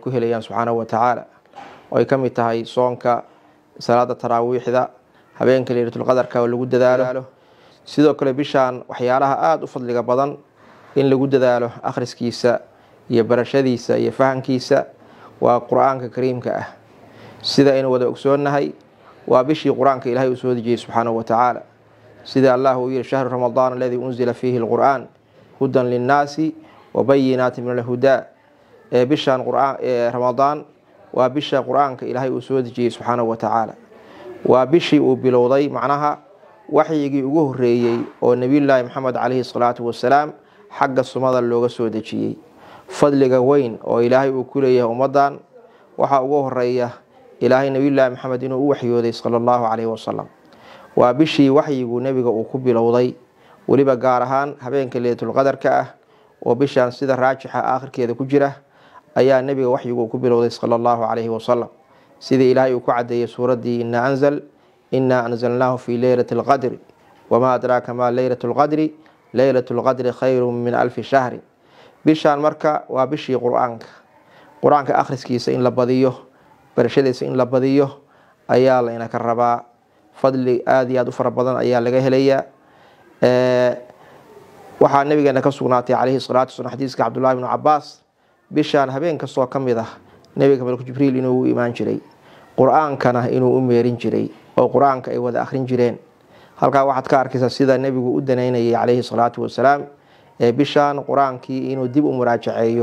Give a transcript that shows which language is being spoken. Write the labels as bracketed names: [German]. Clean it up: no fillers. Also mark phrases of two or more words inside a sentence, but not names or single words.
[Somali] ku helayaan [Arabic] سبحانه وتعالى [Somali] oo ay kamid tahay soonka salaada taraawiixda habeenka leeylatul qadarka oo lagu dadaalo sidoo kale bishaan waxyaalaha aad u fadliga badan in lagu dadaalo akhriskiisa iyo barashadiisa iyo fahankiisa waa Quraanka Kariimka ah sida in wada ogsoonahay waa bishii Quraanka Ilaahay uu soo dejiyay [Arabic] سبحانه وتعالى [Somali] sida Allah uu yiri [Arabic] شهر رمضان الذي أنزل فيه القرآن هدى للناس وبينات من الهدى [Somali] bishan Ramadaan waa bisha Quraanka Ilaahay uu soo dejiyay [Arabic] سبحانه وتعالى [Somali] waa bishii uu bilowday macnaha waxyigii ugu horeeyay oo Nabiyullaahi Muhammad [Arabic] عليه الصلاة والسلام [Somali] xagga sumada looga soo dejiyay fadliga weyn oo Ilaahay uu ku leeyahay ummadan waxa ugu horeeya Ilaahay Nabiyullaahi Muhammad inuu u waxyooday [Arabic] صلى الله عليه وسلم [Somali] waa bishii waxyigu nabiga uu ku bilowday waliba gaar ahaan habeenka leeylatul qadarka ah oo bishan sida raajixa aakhirkeeda ku jira ayaa nabiga waxyigu ku bilowday [Arabic] صلى الله عليه وسلم [Somali] sida Ilaahay uu ku cadeeyay suuradii [Arabic] إنا أنزلناه في ليلة القدر وما أدراك ما ليلة القدر ليلة القدر خير من ألف شهر [Somali] bishan marka waa bishii Quraanka akhriskiisa in la badiyo barashadiisa in la badiyo ayaa la ina ka rabaa fadli aad iyo aad u fara badan ayaa laga helayaa waxa nabigeena ka sugnaatay kaleey salaatu sunna xadiiska Abdullah ibn Abbas bishan habeen kastoo kamid ah nabiga malku Jibriil inuu u iimaan jiray Quraankana inuu u meerin jiray oo Quraanka ay wada akhrin jireen halka waxaad ka arkaysaa sida nabigu u daneynayay kaleey [Arabic] الصلاة والسلام [Somali] bishan Quraankii inuu dib u muraajaceeyo